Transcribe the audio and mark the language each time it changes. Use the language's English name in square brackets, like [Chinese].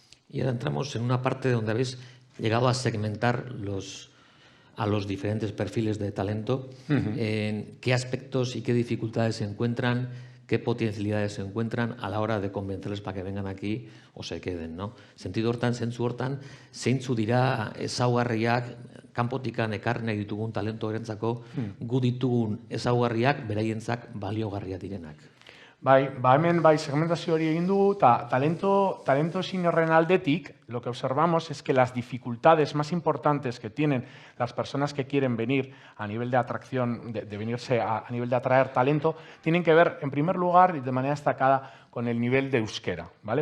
[Spanish] Y ahora entramos en una parte donde habéis llegado a segmentar a los diferentes perfiles de talento, en qué aspectos y qué dificultades se encuentran, qué potencialidades se encuentran a la hora de convencerles para que vengan aquí o se queden, ¿no? [Basque] Sentido hortan, zentzu hortan, zeintzu dira ezaugarriak kanpotikan ekarri nahi ditugun talentorentzako gu ditugun ezaugarriak beraientzat baliogarriak direnak. Hemen segmentazio hori egin dugu, eta talento seniorren aldetik, [Spanish] lo que observamos es que las dificultades más importantes que tienen las personas que quieren venir a nivel de atracción, de venirse a nivel de atraer talento, tienen que ver, en primer lugar, y de manera destacada, con el nivel de euskera, ¿vale?